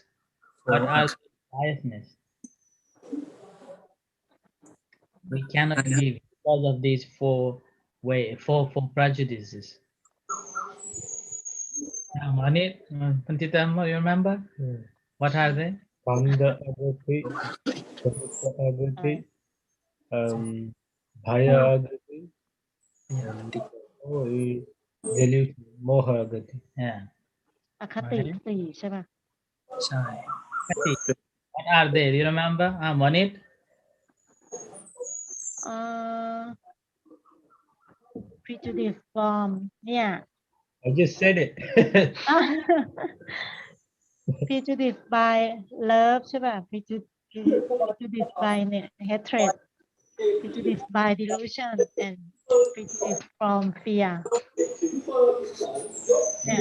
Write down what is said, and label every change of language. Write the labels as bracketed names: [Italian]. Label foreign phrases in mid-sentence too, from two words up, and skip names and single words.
[English] What are biasness? We cannot give because of these four prejudices. Manit, Pantitama, you remember? What are they? [Pali] Kanda agrati, Pavitra agrati, Bhaya agrati, [English] and delusion, [Pali] Moha agrati. [English] Yeah. [Thai] อคติสี่ใช่ป่ะ ใช่ [English] What are they? Do you remember? Manit? prejudice from เนี่ย I just said it. prejudice by love [Thai] ใช่ป่ะ [English] prejudice by เนี่ย hatred prejudice by delusion and prejudice from fear เนี่ย